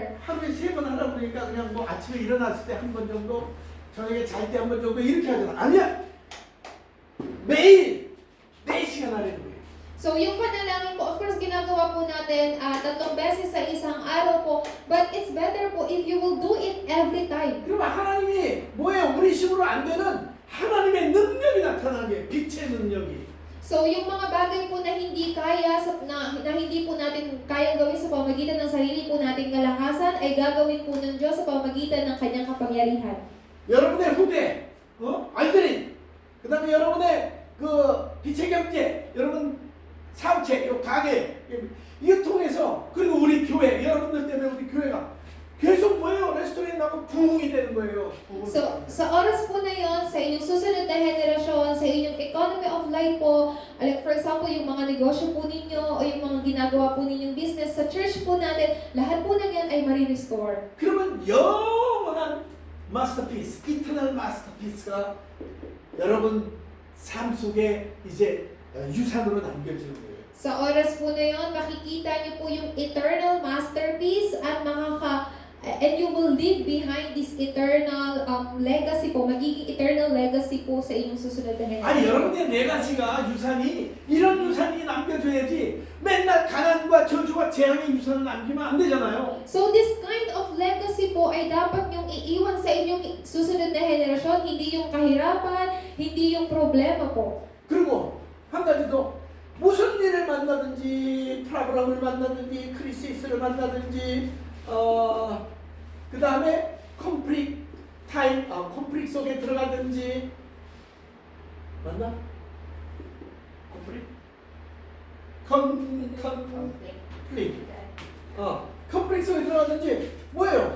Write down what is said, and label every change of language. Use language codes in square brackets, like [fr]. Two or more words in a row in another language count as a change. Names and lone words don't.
[ko] 하루에 3번 하라고 그러니까 그냥 뭐 아침에 일어났을 때 한 번 정도, 저녁에 잘 때 한 번 정도 이렇게 하잖아. 아니야. 매일 4시간 하라는 거예요. [tl] So yung panalangin po, [en] of course [tl] ginagawa po natin 3 beses sa isang araw po, [en] but it's better po if you will do it every time. [ko] 그러면 하나님이 뭐예요? 우리 힘으로 안 되는 하나님의 능력이 나타나게, 빛의 능력이. [tl] So yung mga bagay po na hindi kaya na hindi po natin kayang gawin sa pamamagitan ng sarili po nating kalakasan ay gagawin po ng Diyos sa pamamagitan ng kanyang kapangyarihan. [ko] 여러분의 후대, 알들이, 그 다음에 여러분의 그 빛의 경제, 여러분 사업체, 요 가게, 이거 통해서, 그리고 우리 교회, 여러분들 때문에 우리 교회가 계속 뭐예요? 레스토랑하고 부흥이 되는 거예요. [tl] So, sa oras po na yon, sa inyong susunod na henerasyon, sa inyong [en] economy of life [tl] po, [en] like for example, [tl] yung mga negosyo po ninyo, o yung mga ginagawa po ninyong business, sa church po natin, lahat po na yan ay ma-restore. [ko] 그러면 영원한 마스터피스, 이터널 마스터피스가 여러분 삶 속에 이제 유산으로 남겨지는 거예요. [tl] Sa oras po na yon, makikita niyo po yung [en] eternal masterpiece [tl] at [en] and you will leave behind this eternal legacy [tl] po, magiging [en] eternal legacy [tl] po sa inyong susunod na [ko] 아니 [tl] henerasyon. [ko] 여러분의 레가시가 유산이 이런 유산이 남겨줘야지 맨날 가난과 저주와 재앙의 유산을 남기면 안 되잖아요. [tl] So [en] this kind of legacy [tl] po ay dapat yung iiwan sa inyong susunod na henerasyon, hindi yung kahirapan, hindi yung problema po. [ko] 그리고 한 가지 더, 무슨 일을 만나든지 프라브람을 만나든지 크리시스를 만나든지 그 다음에 컴플릭 속에 들어가든지 맞나? 컴플릭 속에 들어가든지 뭐예요?